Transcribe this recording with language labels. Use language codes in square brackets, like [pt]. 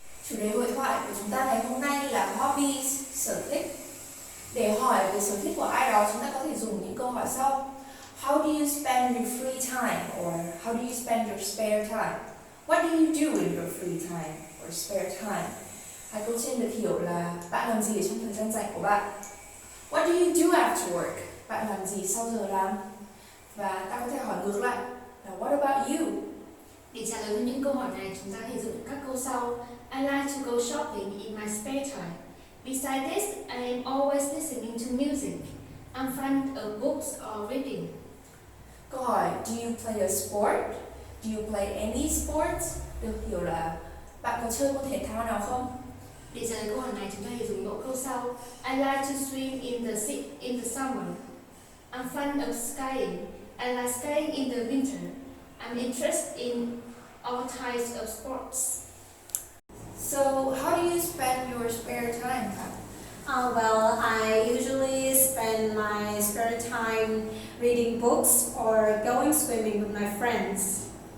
[vi] Chủ đề hội thoại của chúng ta ngày hôm nay là hobbies, sở thích. Để hỏi về sở thích của ai đó, chúng ta có thể dùng những câu hỏi sau. [en] How do you spend your free time? Or how do you spend your spare time? What do you do in your free time or spare time? [vi] Hai câu trên được hiểu là bạn làm gì ở trong thời gian rảnh của bạn. [en] What do you do after work? [vi] Bạn làm gì sau giờ làm? Và ta có thể hỏi ngược lại là [en] what about you? [vi] Để trả lời cho những câu hỏi này, chúng ta có thể dùng các câu sau. [en] I like to go shopping in my spare time. Besides this, I am always listening to music. I'm fond of books or reading. [vi] Câu hỏi [en] do you play a sport? Do you play any sports? [vi] Được hiểu là bạn có chơi môn thể thao nào không? Để trả lời câu hỏi này, chúng ta có thể dùng mẫu câu sau. [en] I like to swim in the summer. I'm fond of skiing. I like skiing in the winter. I'm interested in all types of sports. So how do you spend your spare time? Well, I usually spend my spare time reading books or going swimming with my friends.